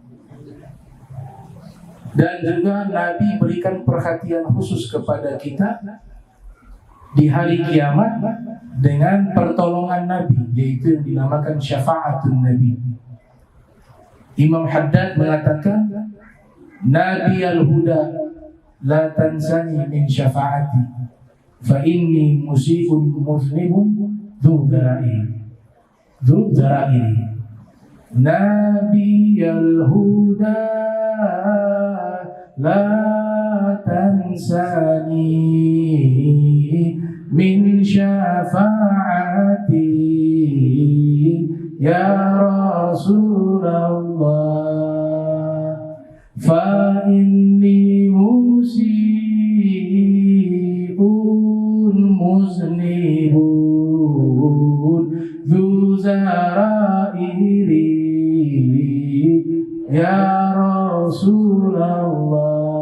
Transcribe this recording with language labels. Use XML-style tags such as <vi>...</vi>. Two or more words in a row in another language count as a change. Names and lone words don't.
<id>Dan juga Nabi berikan perhatian khusus kepada kita di hari kiamat dengan pertolongan Nabi, yaitu yang dinamakan</id> <ar>شفاعة النبي.</ar> <id>Imam Haddad mengatakan</id> <ar>نبي الهدى لا تنساني من شفاعتي فإني مسيء مذنب ذو ذرائع نبي الهدى لا تنساني من شفاعتي يا رسول الله فإني مسيء مذنب ذو ذرائر يا رسول الله.</ar>